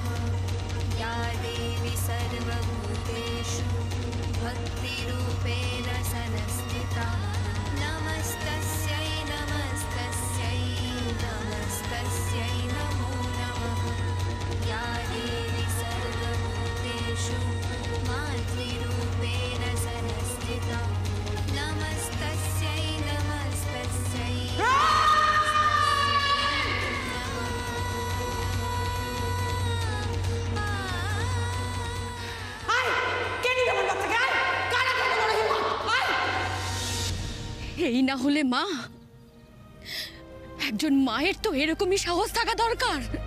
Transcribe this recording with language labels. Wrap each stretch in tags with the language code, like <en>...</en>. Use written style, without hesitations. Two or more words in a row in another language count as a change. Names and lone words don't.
<sa>या देवी सर्वभूतेषु भक्तिरूपेण संस्थिता नमस्तस्यै नमस्तस्यै नमस्तस्यै नमो नमः या देवी सर्वभूतेषु मातृरूपेण संस्थिता नमस्तस्यै नमस्तस्यै</sa> <bn>এই না হলে মা, একজন মায়ের তো এরকমই সাহস থাকা দরকার।</bn>